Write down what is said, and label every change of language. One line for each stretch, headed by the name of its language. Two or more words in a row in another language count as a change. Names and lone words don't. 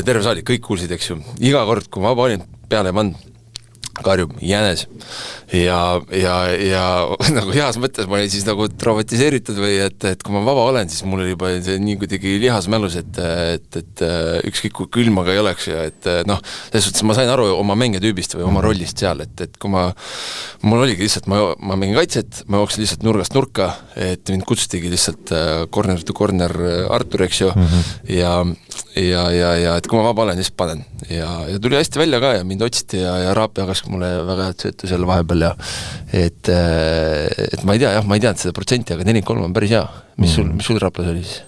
Estonian: terve saali, kõik kuulsid, eks ju, iga kord, kui ma vaba olin peale mann karjub Jänes ja nagu heas mõttes ma olin siis nagu traumatiseeritud või et kui ma vaba olen, siis mul oli juba see nii kuidagi lihas mälus, et ükskõik kui külmaga ei oleks ja et selles suhtes ma sain aru oma mängitüübist või oma rollist seal, et kui mul oligi lihtsalt, ma mängin kaitset, ma jooksin lihtsalt nurgast nurka, et mind kutsutigi lihtsalt
English: corner to corner
Estonian: Artur, eks ju, ja et kui ma vaba olen, siis panen ja tuli hästi välja ka ja mind otsiti ja Raap jagas mulle väga head söötu seal vahepeal ja et ma ei tea, ma ei teadnud seda protsenti, aga 43 on päris hea. Mis sul Raplas oli siis?